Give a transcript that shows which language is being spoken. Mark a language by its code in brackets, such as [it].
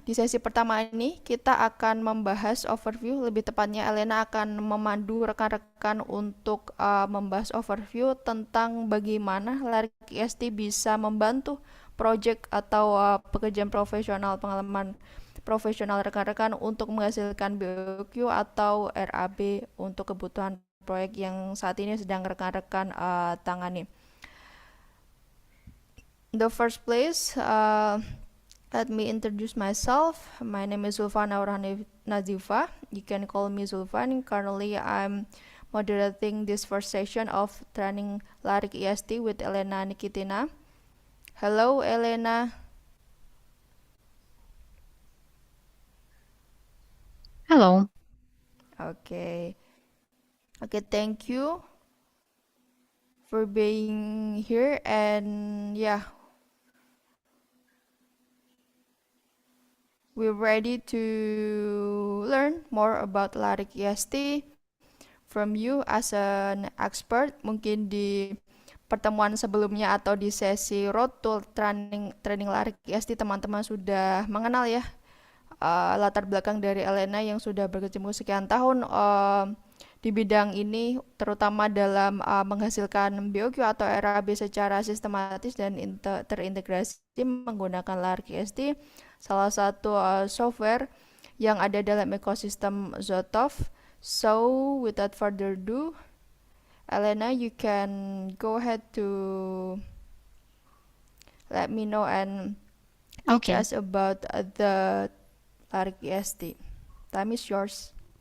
[id] Di sesi pertama ini kita akan membahas overview, lebih tepatnya Elena akan memandu rekan-rekan untuk membahas overview tentang bagaimana Larix EST bisa membantu project atau pekerjaan profesional, pengalaman profesional rekan-rekan untuk menghasilkan BOQ atau RAB untuk kebutuhan proyek yang saat ini sedang rekan-rekan tangani. [en] In the first place, let me introduce myself. My name is Zulfan Aurhani Nazifa. You can call me Zulfan. Currently, I'm moderating this first session of training Larix EST with Elena Nikitina. Hello, Elena. Hello. Okay. Okay, thank you for being here, and yeah, we're ready to learn more about Larix EST from you as an expert. [id] Mungkin di pertemuan sebelumnya atau di sesi road to training Larix EST teman-teman sudah mengenal ya latar belakang dari Elena yang sudah berkecimpung sekian tahun di bidang ini, terutama dalam menghasilkan BOQ atau RAB secara sistematis dan terintegrasi menggunakan Larix EST, salah satu software yang ada dalam ekosistem Zotov. [en] So, without further ado, Elena, you can go ahead to let me know and teach Okay, us about the Larix EST. Time is yours.